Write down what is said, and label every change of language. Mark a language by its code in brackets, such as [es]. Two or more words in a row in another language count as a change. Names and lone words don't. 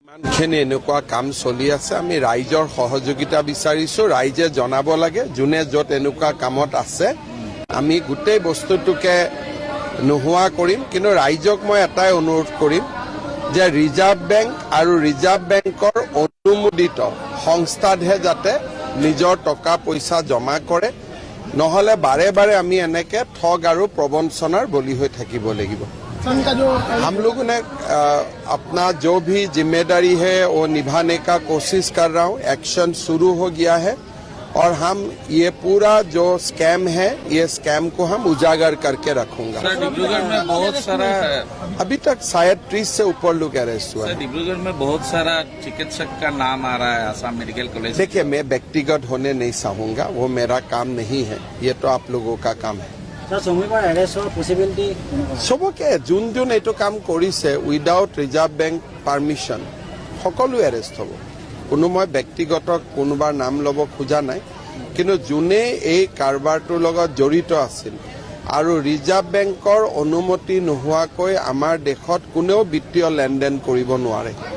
[as] ইমানখিনি এনেকুৱা কাম চলি আছে আমি ৰাইজৰ সহযোগিতা বিচাৰিছো ৰাইজে জনাব লাগে যোনে য'ত এনেকুৱা কামত আছে আমি গোটেই বস্তুটোকে নোহোৱা কৰিম কিন্তু ৰাইজক মই এটাই অনুৰোধ কৰিম যে ৰিজাৰ্ভ বেংক আৰু ৰিজাৰ্ভ বেংকৰ অনুমোদিত সংস্থাতহে যাতে নিজৰ টকা পইচা জমা কৰে নহলে বাৰে বাৰে আমি এনেকে ঠগ আৰু প্ৰবঞ্চনাৰ বলি হৈ থাকিব লাগিব [hi] हम लोगों ने अपना जो भी जिम्मेदारी है वो निभाने का कोशिश कर रहा हूँ एक्शन शुरू हो गया है और हम ये पूरा जो स्कैम है ये स्कैम को हम उजागर करके रखूंगा सर डिब्रूगढ़ में बहुत सारा अभी तक शायद 30 से ऊपर लोग अरेस्ट हुआ सर डिब्रूगढ़ में बहुत सारा चिकित्सक का नाम आ रहा है आसाम मेडिकल कॉलेज देखिए मैं व्यक्तिगत होने नहीं चाहूंगा वो मेरा काम नहीं है ये तो आप लोगों का काम है [as] চবকে যোন যোন এইটো কাম কৰিছে [en] without Reserve Bank permission [as] সকলো এৰেষ্ট হ'ব কোনো মই ব্যক্তিগত কোনোবাৰ নাম ল'ব খোজা নাই কিন্তু যোনে এই কাৰবাৰটোৰ লগত জড়িত আছিল আৰু ৰিজাৰ্ভ বেংকৰ অনুমতি নোহোৱাকৈ আমাৰ দেশত কোনেও বিত্তীয় লেনদেন কৰিব নোৱাৰে